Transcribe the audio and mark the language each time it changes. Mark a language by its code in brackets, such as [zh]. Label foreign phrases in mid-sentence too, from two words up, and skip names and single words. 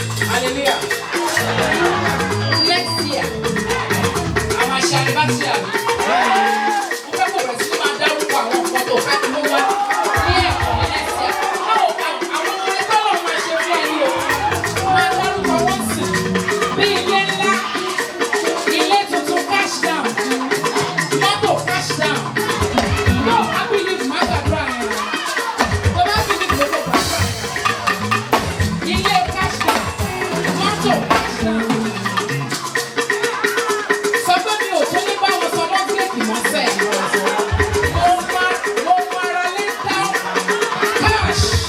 [yo] Hallelujah. [en] Next year, [yo] a máa ṣe anniversary. Mo fẹ́ kó bẹ̀rẹ̀ sí máa dárúkọ àwọn nǹkan tó fẹ́ kó wá ní ẹ̀kọ́ ẹlẹ́sẹ̀. Báwo, àwọn orin tọ́lọ̀ máa ṣe fún ẹ ní o? Máa dárúkọ wọn sì. Bí ilé ńlá, ilé tuntun [en] cash down, [yo] mọ́tò [en] cash down. No, I believe [yo] má gbàdúrà yẹn. Tó bá believe ló ló gbàdúrà yẹn. Ilé [en] cash down, [yo] mọ́tò [en] cash down. [yo] Sọ pé mi ò tún ní bá wọn sọ mọ́ bírèkì mọ́ sẹ́. Mo máa, mo máa ra lẹ́tà cash.